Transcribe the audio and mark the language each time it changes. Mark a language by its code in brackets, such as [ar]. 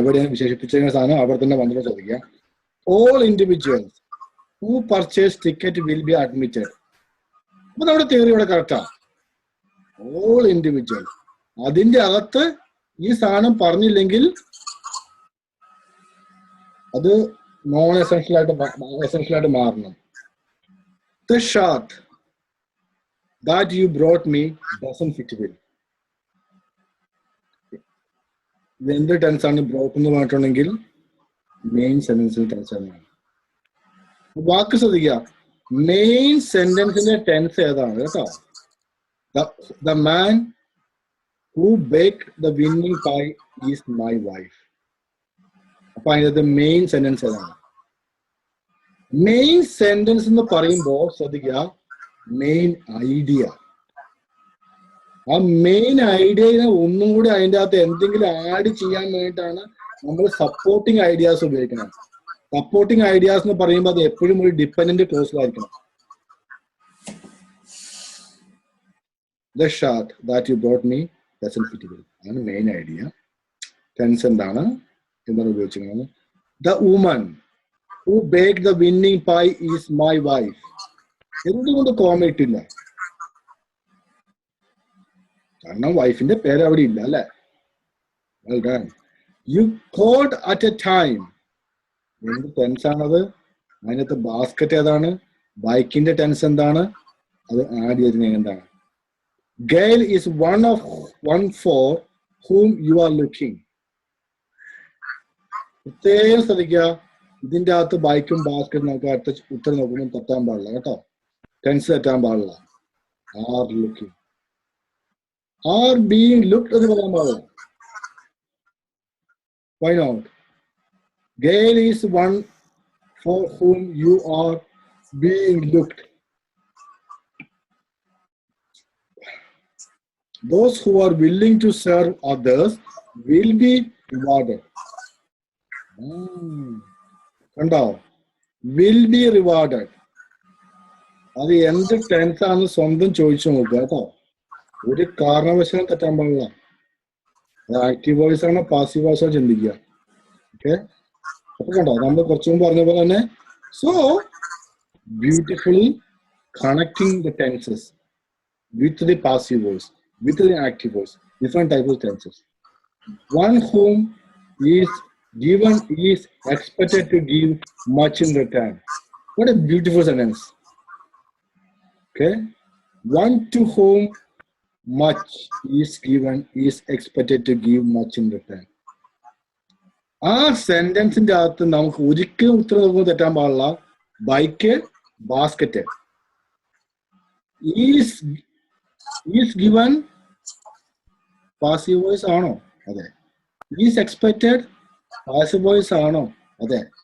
[ml] എവിടെയാണ് വിശേഷിപ്പിച്ചിരിക്കുന്ന സാധനം അവിടെ തന്നെ വന്നിട്ട് ചോദിക്കുക. [en] All individuals who purchase ticket will be admitted. [ml] അപ്പൊ നമ്മുടെ തിയറി ഇവിടെ കറക്റ്റാ. ഓൾ ഇൻഡിവിജ്വൽ, അതിന്റെ അകത്ത് ഈ സാധനം പറഞ്ഞില്ലെങ്കിൽ അത് നോൺ എസെൻഷ്യൽ ആയിട്ട് മാറണം. [en] The shirt that you brought me doesn't fit well. [ml] ഇത് എന്ത് ടെൻസ് ആണ്? ബ്രോട്ട് എന്ന് പറഞ്ഞിട്ടുണ്ടെങ്കിൽ മെയിൻ സെന്റൻസിൽ ടെൻസ് ആണ്. വാക്ക് ശ്രദ്ധിക്കുക, മെയിൻ സെന്റൻസിന്റെ ടെൻസ് ഏതാണ് കേട്ടോ? [en] The man who baked the winning pie is my wife. [ml] അപ്പൊ അതിനകത്ത് മെയിൻ സെന്റൻസ് ഏതാണ്? മെയിൻ സെന്റൻസ് എന്ന് പറയുമ്പോൾ ശ്രദ്ധിക്കുക, മെയിൻ ഐഡിയ. ആ മെയിൻ ഐഡിയനെ ഒന്നും കൂടി അതിൻ്റെ അകത്ത് എന്തെങ്കിലും ആഡ് ചെയ്യാൻ വേണ്ടിയിട്ടാണ് നമ്മൾ സപ്പോർട്ടിങ് ഐഡിയാസ് ഉപയോഗിക്കുന്നത്. സപ്പോർട്ടിങ് ഐഡിയാസ് എന്ന് പറയുമ്പോൾ അത് എപ്പോഴും ഒരു dependent ക്ലോസിലായിരിക്കണം. [en] The shirt that you brought me doesn't fit well. ആണ് main idea. [ml] ടെൻസ് എന്താണ് ഉപയോഗിച്ചിരിക്കുന്നത്? [en] The woman who baked the winning pie is my wife. [ml] എന്തുകൊണ്ട് കോമ ഇട്ടില്ല? കാരണം വൈഫിന്റെ പേര് അവിടെ ഇല്ല അല്ലെ. [en] Well done. You called at a time. [ml] എന്ത് ടെൻസ് ആണത്? അതിനകത്ത് ബാസ്കറ്റ് ഏതാണ്? ബൈക്കിന്റെ ടെൻസ് എന്താണ്? അത് ആഡ് ചെയ്തിരുന്നത് എന്താണ്? [en] Gail is one for whom you are looking. [ml] പ്രത്യേകം ശ്രദ്ധിക്കുക, ഇതിന്റെ അകത്ത് ബൈക്കും ബാസ്കറ്റും നമുക്ക് അടുത്ത ഉത്തരം നോക്കുമ്പോൾ തെറ്റാൻ പാടില്ല കേട്ടോ. ടെൻസ് തെറ്റാൻ പാടില്ല. [en] are looking, are being looked [ml] എന്ന് പറയാൻ പാടില്ല. [en] Why not? Gail is one for whom you are being looked. Those who are willing to serve others will be rewarded. കണ്ടോ? Will be rewarded. [ml] അത് എന്ത് ടെൻസ് ആണെന്ന് സ്വന്തം ചോദിച്ചു നോക്കുക കേട്ടോ. ഒരു കാരണവശാലും തെറ്റാൻ പാടില്ല. അത് ആക്റ്റീവ് വോയിസ് ആണോ പാസീവ് വോയിസ് ആണോ ചിന്തിക്കുക. ഓക്കെ, അപ്പൊ കണ്ടോ നമ്മൾ കുറച്ചു മുമ്പ് പറഞ്ഞ പോലെ തന്നെ [en] So beautifully connecting the tenses with the passive voice, with the active voice, different type of tenses. One whom is given is expected to give much in return. What a beautiful sentence. Okay, one to whom much is given is expected to give much in return. [ml] ആ സെന്റൻസിന്റെ അകത്ത് നമുക്ക് ഒരിക്കലും ഉത്തരം നോക്കുമ്പോൾ തെറ്റാൻ പാടില്ല. Bike, basket. Is given passive voice ആണോ? അതെ. Is expected passive voice ആണോ? അതെ.